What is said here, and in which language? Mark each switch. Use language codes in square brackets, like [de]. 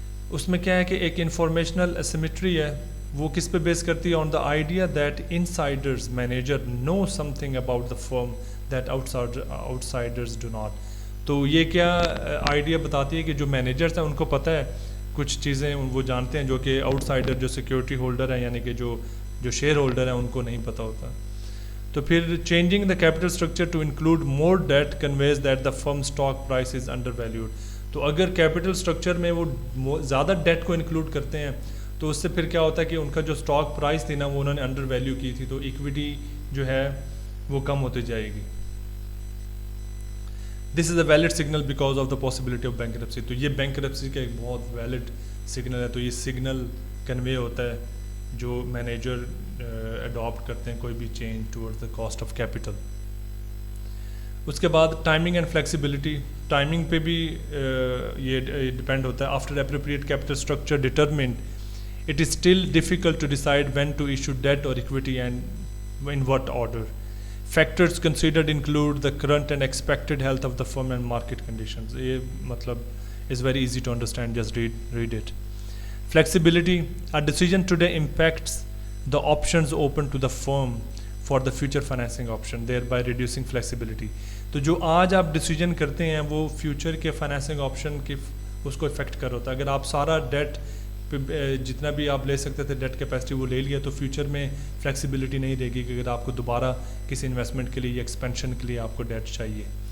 [ur] اس میں کیا ہے کہ ایک انفارمیشنل اسیمیٹری ہے, وہ کس پہ بیس کرتی ہے, [en] On the idea that insiders manager know something about the firm that outsiders do not. [ur] تو یہ کیا آئیڈیا بتاتی ہے کہ جو مینیجرز ہیں ان کو پتہ ہے کچھ چیزیں, وہ جانتے ہیں جو کہ آؤٹ سائڈر جو سیکیورٹی ہولڈر ہیں یعنی کہ جو شیئر ہولڈر ہیں ان کو نہیں پتہ ہوتا. [en] تو پھر changing the capital structure to include more debt conveys that the firm stock price is undervalued. [ur] تو اگر کیپٹل اسٹرکچر میں وہ زیادہ ڈیٹ کو انکلوڈ کرتے ہیں تو اس سے پھر کیا ہوتا ہے کہ ان کا جو اسٹاک پرائز تھی نا وہ انہوں نے انڈر ویلیو کی تھی, تو ایکویٹی جو ہے وہ کم ہوتی جائے گی. [en] This is a valid signal because of the possibility of bankruptcy. [ur] تو یہ بینک کرپسی کا ایک بہت ویلڈ سگنل ہے. تو یہ سگنل کنوے ہوتا ہے جو مینیجر اڈاپٹ کرتے ہیں کوئی بھی [en] Change toward the cost of capital. [ur] اس کے بعد ٹائمنگ اینڈ فلیکسیبلٹی, ٹائمنگ پہ بھی یہ ڈپینڈ ہوتا ہے. [en] After appropriate capital structure determined it is still difficult to decide when to issue debt or equity and in what order. Factors considered include the current and expected health of the firm and market conditions. [ur] یہ مطلب [en] is very easy to understand, just read it. Flexibility, a decision today impacts the options open to the firm for the future financing option, thereby reducing flexibility. [ur] تو جو آج آپ decision کرتے ہیں وہ future کے فائنینسنگ آپشن کی اس کو افیکٹ کر ہوتا ہے. اگر آپ سارا ڈیٹ جتنا بھی آپ لے سکتے تھے ڈیٹ کیپیسٹی وہ لے لیا تو فیوچر میں فلیکسیبلٹی نہیں رہے گی کہ اگر آپ کو دوبارہ کسی انویسٹمنٹ کے لیے یا ایکسپینشن کے لیے آپ کو ڈیٹ چاہیے.